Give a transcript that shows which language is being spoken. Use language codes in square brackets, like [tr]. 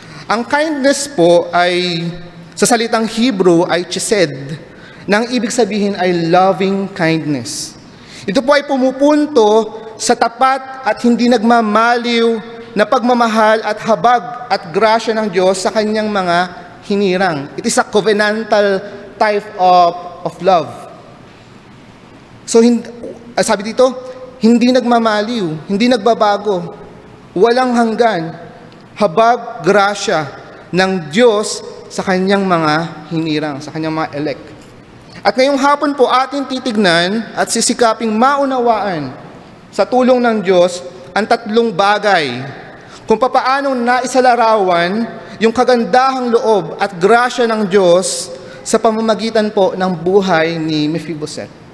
[tl] Ang kindness po ay sa salitang Hebrew ay chesed, na ang ibig sabihin ay loving kindness. Ito po ay pumupunto sa tapat at hindi nagmamaliw na pagmamahal at habag at grasya ng Diyos sa kanyang mga hinirang. [en] It is a covenantal type of love. [tl] So, sabi dito, hindi nagmamaliw, hindi nagbabago, walang hanggan, habag, grasya ng Diyos sa kanyang mga hinirang, sa kanyang mga elect. At ngayong hapon po ating titignan at sisikaping maunawaan sa tulong ng Diyos ang tatlong bagay kung papaano naisalarawan yung kagandahang loob at grasya ng Diyos sa pamamagitan po ng buhay ni Mephibosheth.